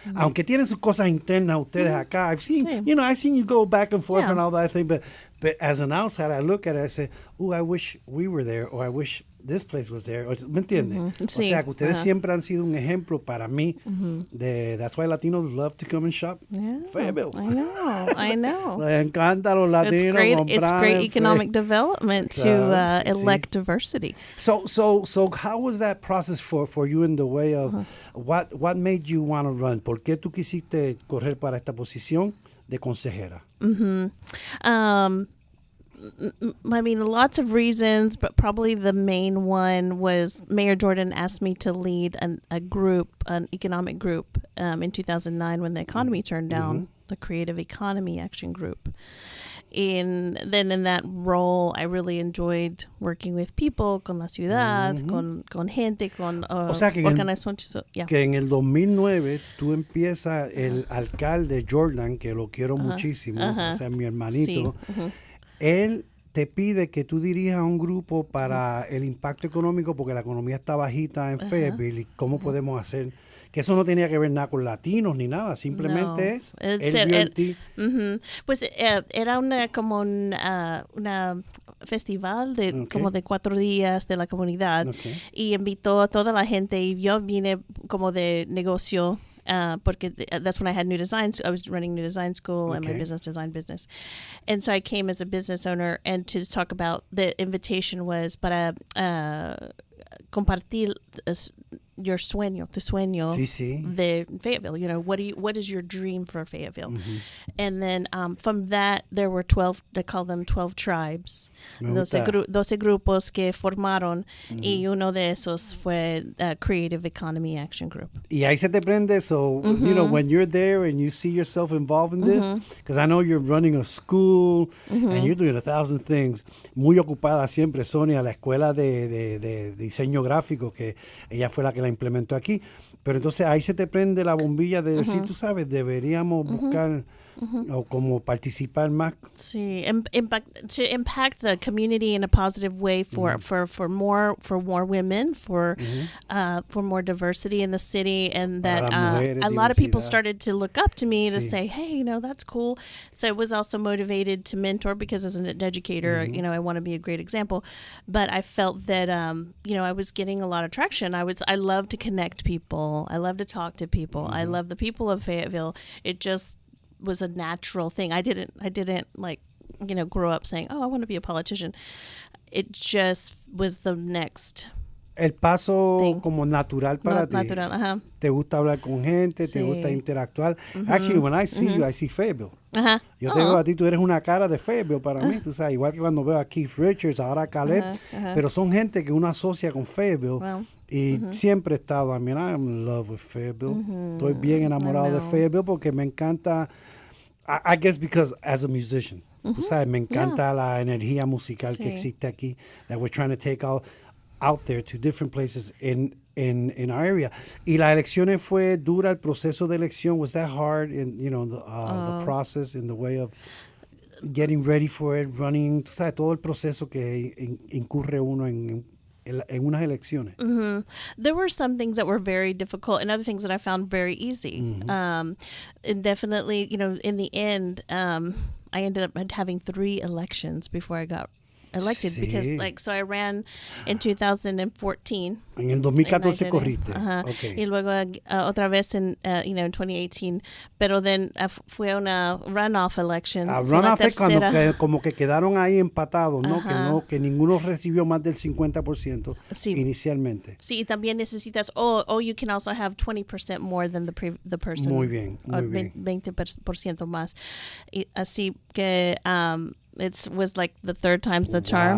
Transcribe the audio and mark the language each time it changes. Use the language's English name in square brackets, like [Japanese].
[Spanish] Aunque tienen sus cosas internas ustedes acá. [English] I've seen you go back and forth and all that thing, but as an outsider, I look at it, I say, I wish we were there, or I wish this place was there. [Spanish] ¿Me entiendes? Sí. O sea, que ustedes siempre han sido un ejemplo para mí de [English] that's why Latinos love to come and shop Fayetteville. I know. [Spanish] Les encanta los latinos. [English] It's great economic development to elect diversity. So how was that process for you in the way of what made you want to run? [Spanish] ¿Por qué tú quisiste correr para esta posición de consejera? [English] I mean, lots of reasons, but probably the main one was Mayor Jordan asked me to lead an economic group in 2009 when the economy turned down, the Creative Economy Action Group. And then in that role, I really enjoyed working with people, [Spanish] con la ciudad, con gente, con O sea, que organizaciones. Yeah. que en el 2009 tú empiezas el alcalde Jordan, que lo quiero muchísimo, o sea, mi hermanito, Sí. él te pide que tú dirijas a un grupo para el impacto económico porque la economía está bajita en Fayetteville y cómo podemos hacer, que eso no tenía que ver nada con latinos ni nada, simplemente No. es, Él él vio en ti. Pues era como una festival de como de 4 días de la comunidad y invitó a toda la gente y yo vine como de negocio. [English] Porque that's when I had New Design. I was running New Design School and my business. And so I came as a business owner and to talk about, the invitation was [Spanish] para compartir [English] your sueño, [Spanish] tu sueño de Fayetteville. [English] You know, what is your dream for Fayetteville? And then from that, there were 12, they call them 12 tribes. [Spanish] 12 grupos que formaron y uno de esos fue Creative Economy Action Group. Y ahí se te prende, [English] so, you know, when you're there and you see yourself involved in this, because I know you're running a school and you're doing 1,000 things, [Spanish] muy ocupada siempre, Sonia, la escuela de diseño gráfico, que ella fue la que la implementó aquí. Pero entonces ahí se te prende la bombilla de decir, tú sabes, deberíamos buscar o como participar más. [English] Sí, to impact the community in a positive way for more women, for more diversity in the city, and that a lot of people started to look up to me to say, hey, you know, that's cool. So I was also motivated to mentor because as an educator, you know, I want to be a great example. But I felt that you know, I was getting a lot of traction. I love to connect people. I love to talk to people. I love the people of Fayetteville. It just was a natural thing. I didn't like, you know, grow up saying, oh, I want to be a politician. It just was the next [Spanish] El paso [English] thing. [Spanish] Como natural para ti. Natural, Te gusta hablar con gente, te gusta interactuar. [English] Actually, when I see you, I see Fayetteville. [Spanish] Yo te veo a ti, tú eres una cara de Fayetteville para mí, tú sabes, igual que cuando veo a Keith Richards, ahora a Caleb, pero son gente que uno asocia con Fayetteville. [English] Well, [Spanish] y siempre he estado, [English] I mean, I'm in love with Fayetteville. [Spanish] Estoy bien enamorado de Fayetteville porque me encanta, [English] I guess because as a musician, [Spanish] tú sabes, me encanta la energía musical que existe aquí, [English] that we're trying to take out there to different places in our area. [Spanish] Y las elecciones fue dura, el proceso de elección, [English] was that hard in, you know, the process in the way of getting ready for it, running, [Spanish] tú sabes, todo el proceso que incurre uno en unas elecciones. [English] There were some things that were very difficult and other things that I found very easy. And definitely, you know, in the end, I ended up having 3 elections before I got elected because, like, so I ran in 2014. [Spanish] En el 2014 corriste. [English] Okay. [Spanish] Y luego otra vez en, [English] you know, in 2018. [Spanish] Pero then fue una runoff election. Runoff es cuando como que quedaron ahí empatados, ¿no? Que ninguno recibió más del 50% inicialmente. Sí, y también necesitas, [English] you can also have 20% more than the person. [Spanish] Muy bien, muy bien. 20% más. Y así que [English] it was like the 3rd time's the charm.